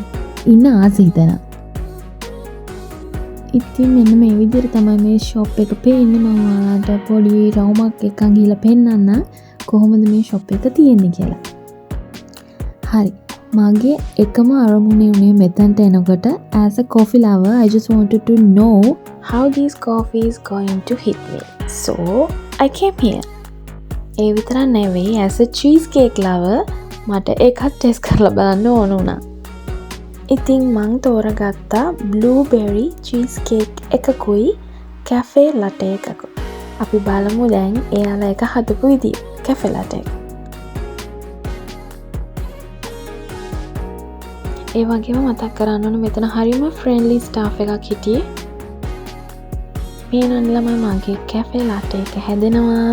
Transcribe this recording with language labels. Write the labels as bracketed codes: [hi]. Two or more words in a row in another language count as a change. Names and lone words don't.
[si] ඉන්න ආස හිතෙනවා. ඉතින් මෙන්න මේ විදිහට තමයි මේ ෂොප් එක පේන්නේ. මම ඔයාලට පොඩි රවුමක් එකක් ගිහලා පෙන්නන්න කොහොමද මේ ෂොප් එක තියෙන්නේ කියලා. හරි. මගේ එකම අරමුණේ උනේ මෙතනට එනකොට [en] as a coffee lover I just wanted to know how this coffee is going to hit me. So I came here. [si] ඒ විතරක් නෙවෙයි [en] as a cheesecake lover [si] මට ඒකත් ටෙස්ට් කරලා බලන්න ඕන වුණා. ඉතින් මං තෝරගත්තා [en] blueberry cheesecake [si] එකකුයි [en] cafe latte [si] එකකුයි. අපි බලමු දැන් එයාලා එක හදපු විදිය [en] cafe latte [si] එක. ඒ වගේම මතක් කරන්න ඕන මෙතන හරිම [en] friendly staff [si] එකක් හිටියේ. මේ නන් ළමයි මගේ [en] cafe latte [si] එක හැදෙනවා.